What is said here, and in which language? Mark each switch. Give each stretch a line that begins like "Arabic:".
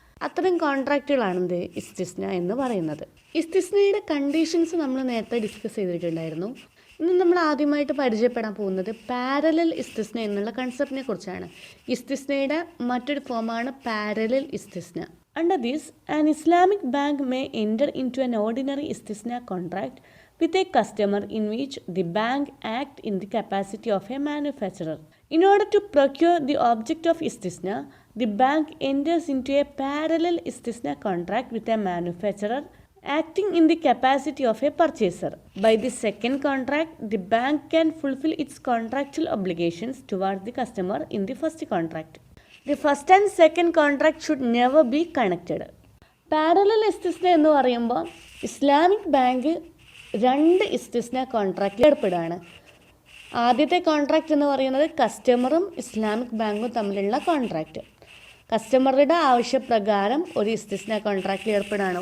Malayalam: അത്തരം കോൺട്രാക്റ്റുകളാണ് ഇസ്തിസ്ന എന്ന് പറയുന്നത്. ഇസ്തിസ്നയുടെ കണ്ടീഷൻസ് നമ്മൾ നേരത്തെ ഡിസ്കസ് ചെയ്തിട്ടുണ്ടായിരുന്നു. ഇന്ന് നമ്മൾ ആദ്യമായിട്ട് പരിചയപ്പെടാൻ പോകുന്നത് പാരലൽ ഇസ്തിസ്ന എന്നുള്ള കൺസെപ്റ്റിനെ കുറിച്ചാണ്. ഇസ്തിസ്നയുടെ മറ്റൊരു ഫോമാണ് parallel ഇസ്തിസ്ന.
English: Under this, an Islamic bank may enter into an ordinary ഇസ്തിസ്ന contract with a customer in which the bank act in the capacity of a manufacturer. In order to procure the object of istisna, the bank enters into a parallel istisna contract with a manufacturer acting in the capacity of a purchaser. By the second contract, the bank can fulfill its contractual obligations towards the customer in the first contract. The first and second contract should never be connected.
Malayalam: Parallel ഇസ്തിസ്ന എന്ന് പറയുമ്പോൾ Islamic bank രണ്ട് ഇസ്തിസ്ന കോൺട്രാക്റ്റിൽ ഏർപ്പെടുകയാണ്. ആദ്യത്തെ contract എന്ന് പറയുന്നത് കസ്റ്റമറും Islamic ബാങ്കും തമ്മിലുള്ള contract. കസ്റ്റമറുടെ ആവശ്യപ്രകാരം ഒരു ഇസ്തിസ്ന കോൺട്രാക്റ്റിൽ ഏർപ്പെടുകയാണ്.